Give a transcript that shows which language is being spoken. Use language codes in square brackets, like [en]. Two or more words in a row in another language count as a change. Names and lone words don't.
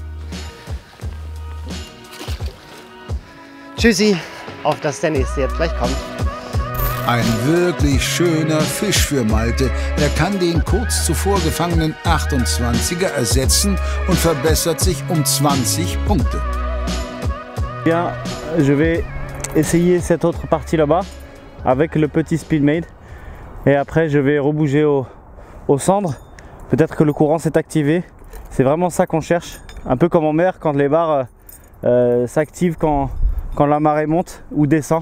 [de] Tschüssi, auf dass der nächste jetzt gleich kommt. Ein wirklich schöner Fisch für Malte. Er kann den kurz zuvor gefangenen 28er ersetzen und verbessert sich um 20 Punkte. [fr] Bien, je vais essayer cette autre partie là-bas avec le petit Speedmade et après je vais rebouger au cendres. Peut-être que le courant s'est activé, c'est vraiment ça qu'on cherche, un peu comme en mer quand les barres s'activent quand la marée monte ou descend.